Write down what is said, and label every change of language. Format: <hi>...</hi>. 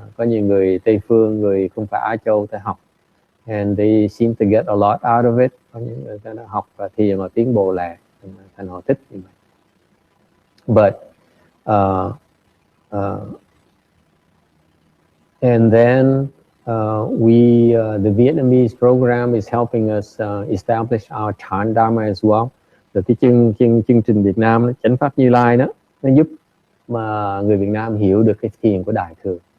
<vi>Có nhiều người Tây phương, người không phải Á Châu tới học,</vi> <en>and they seem to get a lot out of it.</en> <vi>Có những người ta học và thiền mà tiến bộ lẹ, thành họ thích như vậy.</vi> <en>But and then the Vietnamese program is helping us establish our chant Dharma as well.</en> <vi>Rồi cái chương trình Việt Nam Chánh pháp Như Lai đó, nó giúp mà người Việt Nam hiểu được cái thiền của Đại thừa.</vi>